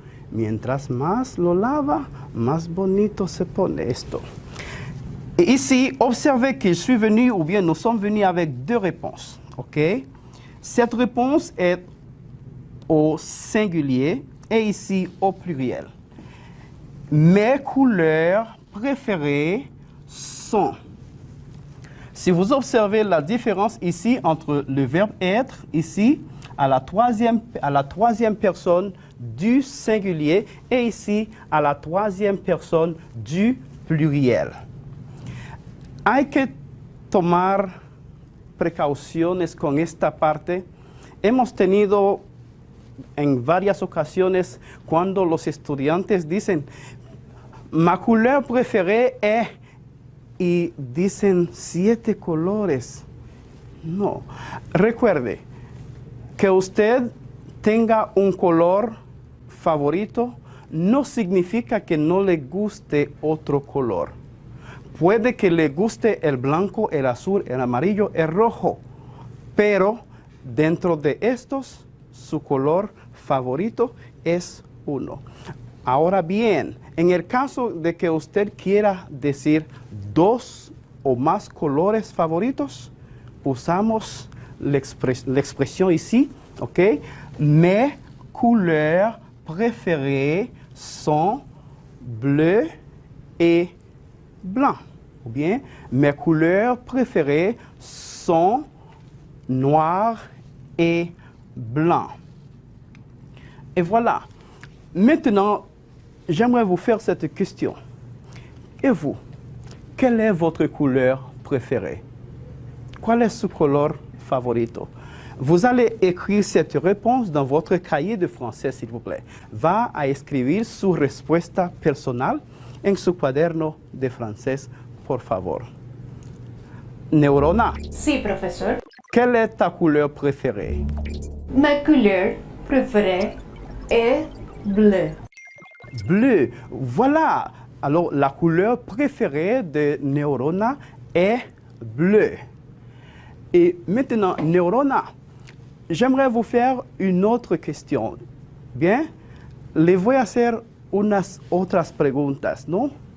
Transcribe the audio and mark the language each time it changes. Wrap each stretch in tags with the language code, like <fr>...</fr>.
<es>Mientras más lo lava, más bonito se pone esto.</es> <fr>Et ici, observez que je suis venu, ou bien nous sommes venus avec deux réponses. OK? Cette réponse est au singulier et ici au pluriel. Mes couleurs préférées sont. Si vous observez la différence ici entre le verbe être, ici, à la troisième personne du singulier et ici, à la troisième personne du pluriel.</fr> <es>Hay que tomar precauciones con esta parte. Hemos tenido en varias ocasiones cuando los estudiantes dicen,</es> <fr>ma couleur préférée est,</fr> <es>y dicen 7 colores. No. Recuerde que usted tenga un color favorito no significa que no le guste otro color. Puede que le guste el blanco, el azul, el amarillo, el rojo, pero dentro de estos, su color favorito es uno. Ahora bien, en el caso de que usted quiera decir 2 o más colores favoritos, usamos la expresión ici, ¿ok?</es> <fr>Mes couleurs préférées sont bleu et blanc. Ou bien, mes couleurs préférées sont noir et blanc. Et voilà. Maintenant, j'aimerais vous faire cette question. Et vous, quelle est votre couleur préférée?</fr> <es>¿Cuál es su color favorito?</es> <fr>Vous allez écrire cette réponse dans votre cahier de français, s'il vous plaît.</fr> <es>Va a escribir su respuesta personal en su cuaderno de francés, por favor.</es> <fr>Neurona,</fr> <es>Sí, profesor.</es> <fr>quelle est ta couleur préférée? Ma couleur préférée est bleu. Bleu, voilà. Alors, la couleur préférée de Neurona est bleu. Et maintenant, Neurona, j'aimerais vous faire une autre question.</fr> <es>Bien, le voy a hacer unas otras preguntas, ¿no?</es>